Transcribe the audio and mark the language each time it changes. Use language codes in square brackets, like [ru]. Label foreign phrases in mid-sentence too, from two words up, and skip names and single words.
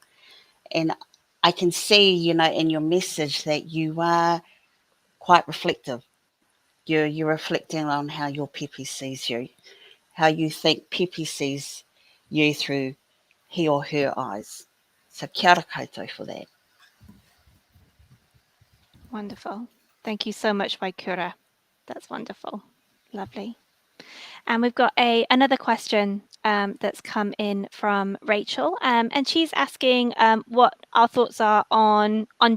[en] And I can see, in your message that you are quite reflective. You're reflecting on how your Pepe sees you, how you think Pepe sees you through he or her eyes. So [mi] kia ora koutou [en] for that. Wonderful. Thank you so much, Waikura. That's wonderful. Lovely. And we've got another question that's come in from Rachel, and she's asking what our thoughts are on daycare.